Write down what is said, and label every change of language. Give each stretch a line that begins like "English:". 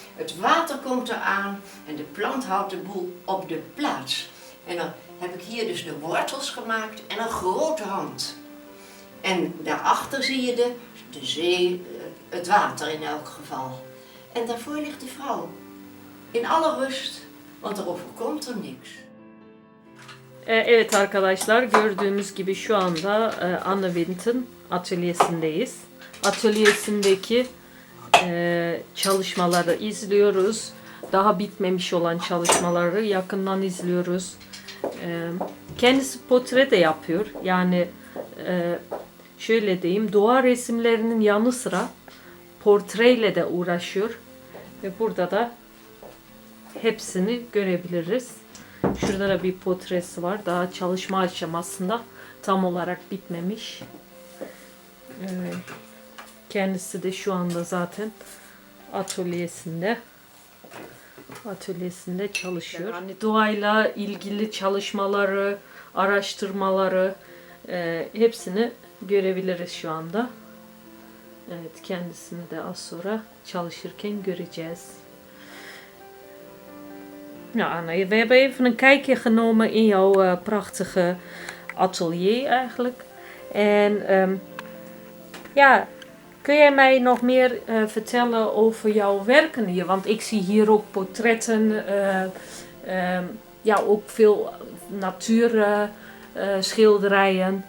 Dutch: Het water komt eraan en de plant houdt de boel op de plaats. En dan heb ik hier dus de wortels gemaakt en een grote hand. En daarachter zie je de zee, het water in elk geval. En daarvoor ligt de vrouw. In alle rust, want er overkomt er niks.
Turkish: Evet arkadaşlar, gördüğünüz gibi şu anda Anne Wind'in atölyesindeyiz. Atölyesindeki çalışmaları izliyoruz. Daha bitmemiş olan çalışmaları yakından izliyoruz. Kendisi portre de yapıyor. Yani şöyle diyeyim, doğa resimlerinin yanı sıra portreyle de uğraşıyor. Ve burada da hepsini görebiliriz. Şurada da bir portresi var. Daha çalışma aşamasında, tam olarak bitmemiş. Kendisi de şu anda zaten atölyesinde çalışıyor. Yani doğayla ilgili çalışmaları, araştırmaları hepsini görebiliriz şu anda. Evet, kendisini de az sonra çalışırken göreceğiz.
Dutch: Nou Anna, we hebben even een kijkje genomen in jouw prachtige atelier eigenlijk. En ja, kun jij mij nog meer vertellen over jouw werken hier? Want ik zie hier ook portretten, ja, ook veel natuurschilderijen.